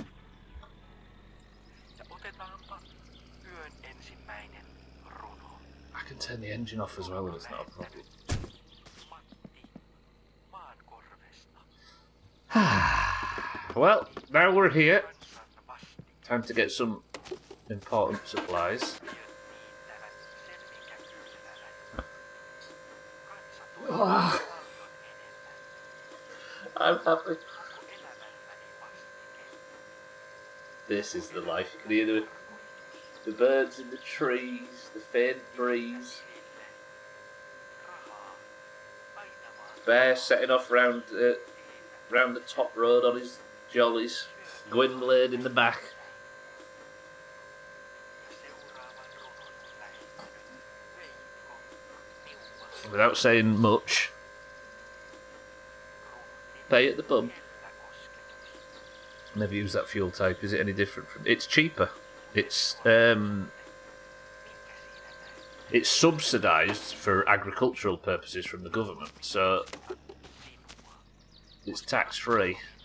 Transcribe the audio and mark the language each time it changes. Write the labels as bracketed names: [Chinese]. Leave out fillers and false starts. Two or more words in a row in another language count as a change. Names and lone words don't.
[Finnish] Ja otetaanpa yön ensimmäinen runo. [English] I can turn the engine off as well if it's not a problem. [Finnish] Matti Maankorvesta. [English] Well, now we're here. [Finnish] Kansan vasti. [English] Time to get some important supplies. [Finnish] Yön niittävät sen, minkä kylvävät. Kansa toivoo paljon enemmän. [English] I'm happy. [Finnish] Onko elämälläni vastike? [English] This is the life. You can hear the birds in the trees, the faint breeze. [Finnish] Rahaa. Aina vaan. [English] Bear setting off round the top road on his jollies. Gwynblade in the back. [Finnish] Ja seuraavan runon on lähettänyt Veikko Niuma. [English] Without saying much. Pay at the pump. Never use that fuel type. Is it any different from? It's cheaper. It's subsidised for agricultural purposes from the government, so it's tax free.